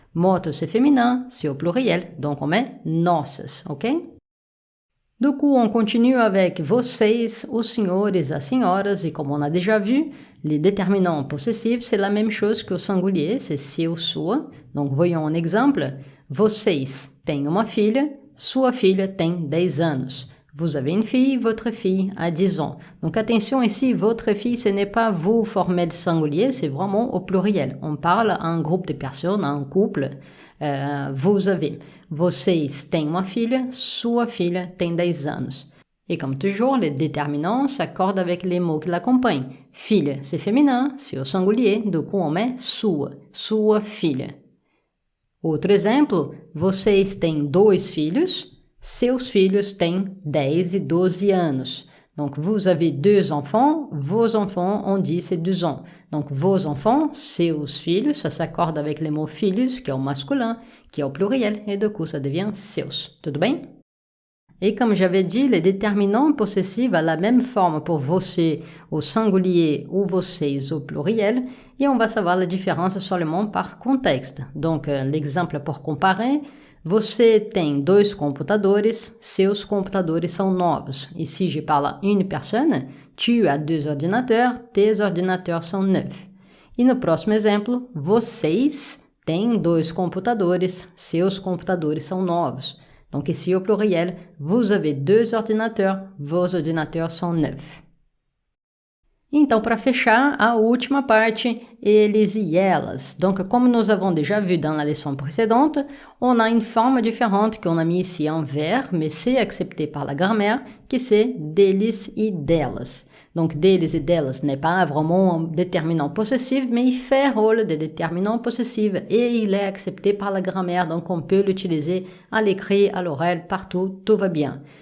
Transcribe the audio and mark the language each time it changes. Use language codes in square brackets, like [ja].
[fr] Motos, c'est féminin, c'est au pluriel. Donc on met nossas, ok? Du coup, on continue avec vocês, [pt] os senhores, as senhoras, [fr] et comme on a déjà vu, les déterminants possessifs, c'est la même chose qu'au singulier, c'est seu, sua. Donc, voyons un exemple. [pt] Vocês têm uma filha, sua filha tem 10 anos. [fr] Vous avez une fille, votre fille a 10 ans. Donc, attention ici, votre fille, ce n'est pas vous formel singulier, c'est vraiment au pluriel. On parle à un groupe de personnes, à un couple. Vous avez. [pt] Vocês têm uma filha, sua filha tem 10 anos. [fr] Et comme toujours, les déterminants s'accordent avec les mots qui l'accompagnent. Filha, c'est féminin, c'est au singulier, du coup on met sua, sua filha. [pt] Outro exemplo, vocês têm 2 filhos, seus filhos têm 10 e 12 anos. [fr] Donc, vous avez 2 enfants, vos enfants ont 10 et 12 ans. Donc, vos enfants, [pt] seus filhos, [fr] ça s'accorde avec les mots filhos, qui est au masculin, qui est au pluriel, et du coup, ça devient seus. [pt] Tudo bem? [fr] Et comme j'avais dit, les déterminants possessifs ont la même forme pour você au singulier ou vocês au pluriel, et on va savoir la différence seulement par contexte. Donc, l'exemple pour comparer, [pt] você tem 2 computadores, seus computadores são novos. [fr] Ici, je parle à une personne, tu as 2 ordinateurs, tes ordinateurs são neufs. [pt] E no próximo exemplo, vocês têm 2 computadores, seus computadores são novos. [fr] Donc ici au pluriel, vous avez 2 ordinateurs, vos ordinateurs sont neufs. [pt] Então, para fechar, a última parte, eles et elas. [fr] Donc, comme nous avons déjà vu dans la leçon précédente, on a une forme différente qu'on a mis ici en vert, mais c'est accepté par la grammaire, qui c'est deles et delas. Donc, deles et delas n'est pas vraiment un déterminant possessif, mais il fait rôle de déterminant possessif et il est accepté par la grammaire, donc on peut l'utiliser à l'écrit, à l'oral, partout, tout va bien.